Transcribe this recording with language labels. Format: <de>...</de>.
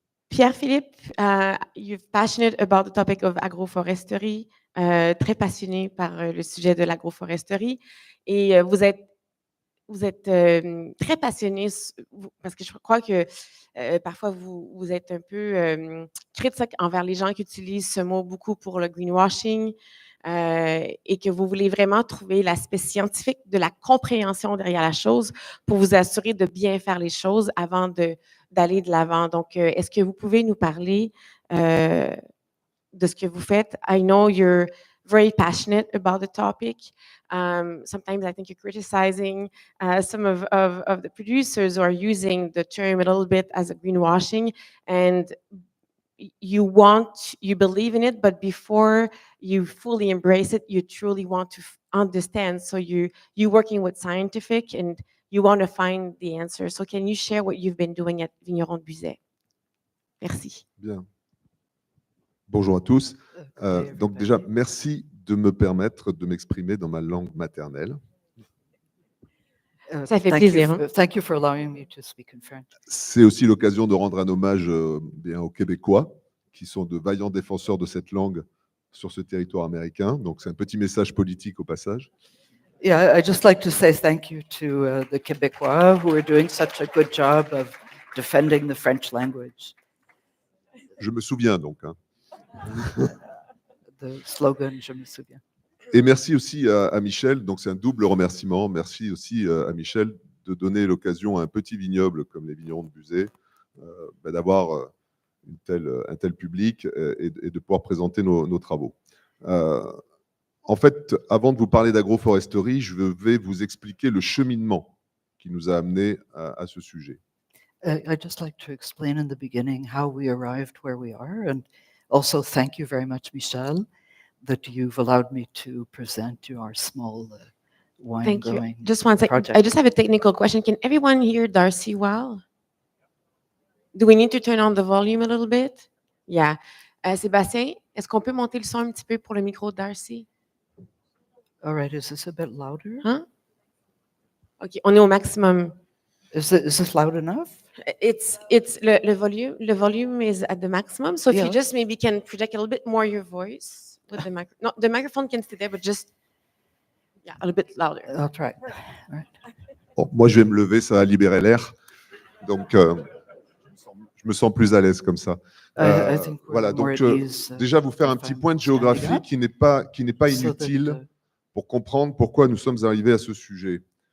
<en>Pierre Philippe, you're passionate about the topic of agroforestry.</en> <fr>très passionné par le sujet de l'agroforesterie et vous êtes très passionné parce que je crois que parfois vous êtes un peu critique envers les gens qui utilisent ce mot beaucoup pour le greenwashing et que vous voulez vraiment trouver l'aspect scientifique de la compréhension derrière la chose pour vous assurer de bien faire les choses avant d'aller de l'avant. Donc, est-ce que vous pouvez nous parler de ce que vous faites?</fr> <en>I know you're very passionate about the topic. Sometimes I think you're criticizing some of the producers who are using the term a little bit as a greenwashing, and you believe in it, but before you fully embrace it, you truly want to understand. So you're working with scientific, and you want to find the answer. So can you share what you've been doing at Vignerons Buzet?</en> <fr>Merci. Bien. Bonjour à tous. Donc déjà, merci de me permettre de m'exprimer dans ma langue maternelle. Ça fait plaisir. Hein?</fr> <en>Thank you for allowing me to speak in French.</en> <fr>C'est aussi l'occasion de rendre un hommage bien aux Québécois, qui sont de vaillants défenseurs de cette langue sur ce territoire américain. Donc c'est un petit message politique au passage.</fr> <en>Yeah, I'd just like to say thank you to the Québécois who are doing such a good job of defending the French language.</en> <fr>Je me souviens donc. Hein.</fr> <en>The slogan,</en> <fr>je me souviens. Et merci aussi à Michel, donc c'est un double remerciement. Merci aussi à Michel de donner l'occasion à un petit vignoble comme les vignerons de Buzet d'avoir un tel public et de pouvoir présenter nos travaux. En fait, avant de vous parler d'agroforesterie, je vais vous expliquer le cheminement qui nous a amenés à ce sujet.</fr> <en>I'd just like to explain in the beginning how we arrived where we are, and also thank you very much, Michel, that you've allowed me to present you our small wine Thank growing you. Just one second. project. I just have a technical question. Can everyone hear Darcy well? Do we need to turn on the volume a little bit? Yeah.</en> <fr>Sébastien, est-ce qu'on peut monter le son un petit peu pour le micro de Darcy?</fr> <en>All right, is this a bit louder?</en> <fr>Hein? OK, on est au maximum.</fr> <en>Is this loud enough? It's le volume is at the maximum. So if you Yeah. just maybe can project a little bit more your voice with the microphone. No, the microphone can stay there, but just a little bit louder. I'll try. All right.</en> <fr>Bon, moi, je vais me lever, ça va libérer l'air. Donc, je me sens plus à l'aise comme ça.</fr> <en>I think we're</en> <fr>Voilà,</fr> <en>more</en> <fr>donc</fr> <en>at ease,</en> <fr>déjà vous faire un petit point de géographie qui n'est pas</fr> <en>so that,</en> <fr>inutile pour comprendre pourquoi nous sommes arrivés à ce sujet.</fr>